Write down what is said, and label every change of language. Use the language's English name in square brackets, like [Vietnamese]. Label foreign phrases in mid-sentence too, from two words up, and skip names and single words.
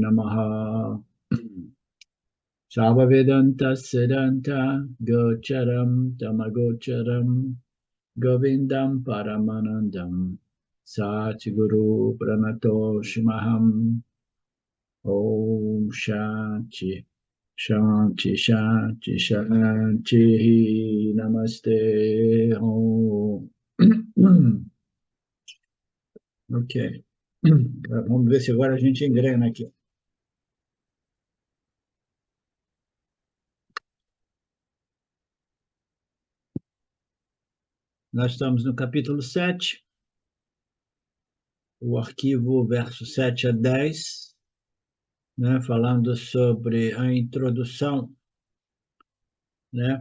[Sanskrit] Namaha Sarvavedanta Siddhanta Gocharam Tamagocharam Govindam Paramanandam Satguru Pranatoshimaham Om Shanti Shanti Shanti Shanti Namaste Om. [Portuguese] Ok. Vamos ver se agora a gente engrena aqui. Nós estamos no capítulo 7, o arquivo verso 7 a 10, né, falando sobre a introdução, né?